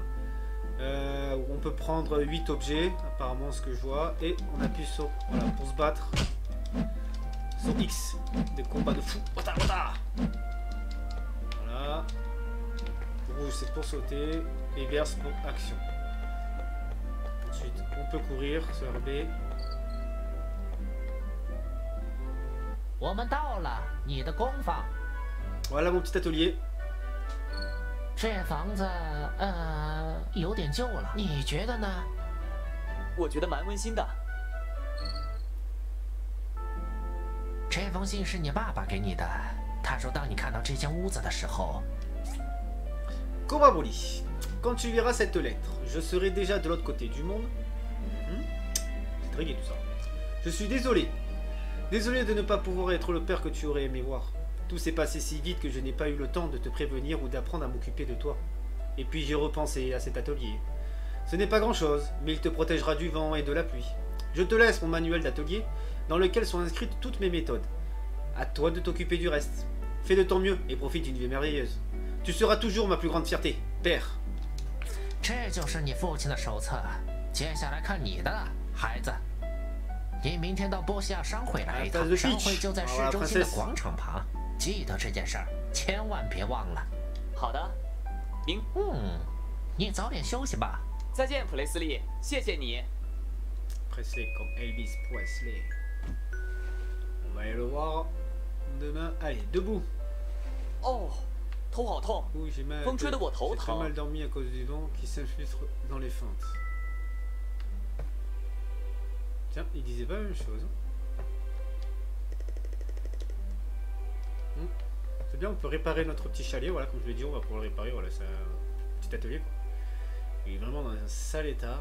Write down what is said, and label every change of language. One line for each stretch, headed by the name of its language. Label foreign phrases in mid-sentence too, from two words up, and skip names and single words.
French: On peut prendre 8 objets, apparemment ce que je vois, et on appuie sur, voilà, pour se battre, sur X, des combats de fou. Voilà. Rouge c'est pour sauter. Et vert pour action. Ensuite, on peut courir sur RB.
Chinese: 我们到了，你的工坊。
French: Voilà mon petit atelier.
Chinese: 这房子，有点旧了，你觉得呢？我觉得蛮温馨的。这封信是你爸爸给你的，他说当你看到这间屋子的时候。 Cobra Broly.
French: Quand tu liras cette lettre, je serai déjà de l'autre côté du monde. C'est très gai tout ça. Je suis désolé. Désolé de ne pas pouvoir être le père que tu aurais aimé voir. Tout s'est passé si vite que je n'ai pas eu le temps de te prévenir ou d'apprendre à m'occuper de toi. Et puis j'ai repensé à cet atelier. Ce n'est pas grand chose, mais il te protégera du vent et de la pluie. Je te laisse mon manuel d'atelier, dans lequel sont inscrites toutes mes méthodes. À toi de t'occuper du reste. Fais de ton mieux et profite d'une vie merveilleuse. Tu seras toujours ma plus grande fierté, père.
Chinese: 这就是你父亲的手册，接下来看你的，孩子。你明天到波西亚商会来一趟，商会就在市中心的广场旁，记得这件事儿，千万别忘了。好的，你早点休息吧。再见，普雷斯利，谢谢你。
French: Pressé comme Elvis Presley. On va aller le voir demain. Allez, debout.
Chinese: 哦。 头好痛，风吹得我头疼。
French: J'ai mal dormi à cause du vent qui s'infiltre dans les fentes. Tiens, il disait pas la même chose. C'est bien, on peut réparer notre petit chalet. Voilà, comme je l'ai dit, on va pouvoir le réparer. Voilà, c'est un petit atelier, quoi. Il est vraiment dans un sale état.